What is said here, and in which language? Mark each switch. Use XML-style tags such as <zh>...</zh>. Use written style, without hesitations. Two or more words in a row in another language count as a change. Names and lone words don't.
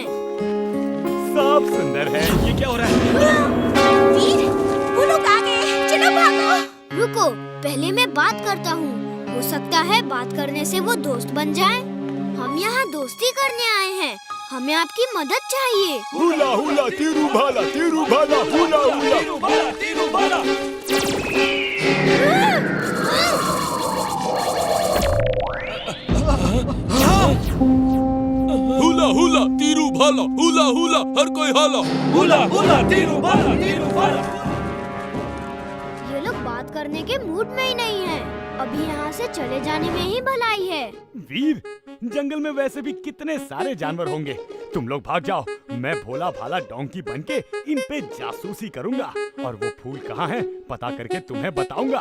<hi>सब सुंदर है। ये क्या हो रहा है? वीर, वो लोग आ गए, चलो भागो। रुको, पहले मैं बात करता हूँ। हो सकता है बात करने से वो दोस्त बन जाए। हम यहाँ दोस्ती करने आए हैं, हमें आपकी मदद चाहिए। हुला हुला तीरू भाला, हुला हुला तीरू भाला। हुला हुला तीरू भाला, हुला हुला हर कोई हाला, हुला हुला तीरू भाला। ये लोग बात करने के मूड में ही नहीं है। अभी यहाँ से चले जाने में ही भलाई है। वीर, जंगल में वैसे भी कितने सारे जानवर होंगे। तुम लोग भाग जाओ, मैं भोला भाला डोंकी बनके इन पे जासूसी करूंगा और वो फूल कहाँ हैं पता करके तुम्हें बताऊंगा।</hi>